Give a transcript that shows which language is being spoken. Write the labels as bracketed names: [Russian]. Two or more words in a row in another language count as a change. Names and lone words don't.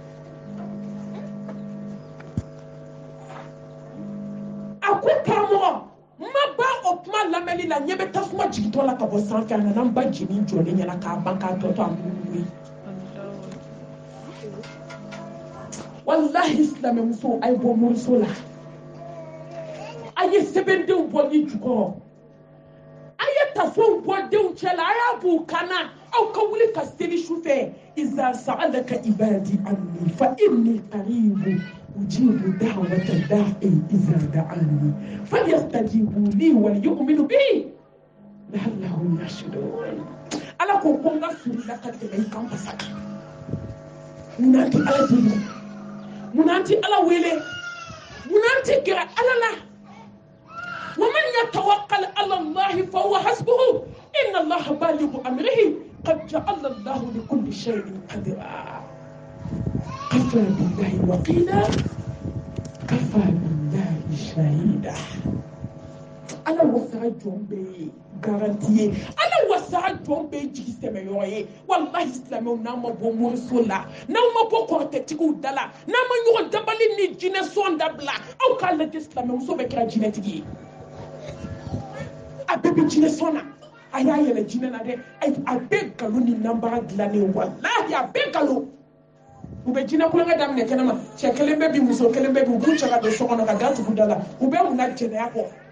[Bambara] a ko karamɔgɔ n ma ba o kuma lamɛnni la ɲɛ bɛ tasuma jigintɔ la ka bɔ sanfɛ a nana n ba jeni jɔlen ɲɛna k'a ban k'a tɔ to a munumunu ye wallahi silamɛmuso a ye bɔ moriso la a ye sɛbɛndenw bɔ ni jukɔrɔ a ye tafow bɔ denw cɛ la a y'a b'u kanna aw ka wuli ka seli su fɛ [Arabic] إذا سألك عبادي عني فإني قريب أجيب دعوة الداع إذا دعان فليستجيبوا لي وليؤمنوا بي لعلهم يرشدون [Bambara] ala ko ko n ka suri la ka tɛmɛ i kan basa kan munna tɛ ala deli munna tɛ ala wele munna tɛ gɛrɛ ala la [Arabic] ومن يتوكل على الله فهو حسبه إن الله بالغ أمره قد جعل الله لكل شيء قدرا كفى بالله وكيلا كفى بالله شهيدا أنا وسع جنبي [Bambara] garantie [Arabic] أنا وسع [Bambara] sa jɔn bɛ jigi sɛmɛ yɔrɔ ye walahi silamɛw n'an ma bɔ moriso la n'aw ma bɔ kɔrɔtɛtigiw da la n'an ma ɲɔgɔn dabali ni jinɛ sɔn dabila aw k'a lajɛ silamɛmuso bɛ kɛra jinɛtigi ye a bɛɛ bɛ jinɛ sɔn na a y'a yɛlɛ jinɛ na dɛ a bɛɛ nkalon ni nanbaga dilannen walahi a bɛɛ nkalon u bɛ jinɛ kulonkɛ daminɛ kɛnɛ ma cɛ kelen bɛ bi muso kelen bɛ bi u b'u cɛ ka don so kɔnɔ ka da tugu da la u bɛ mun na jɛnɛya kɔ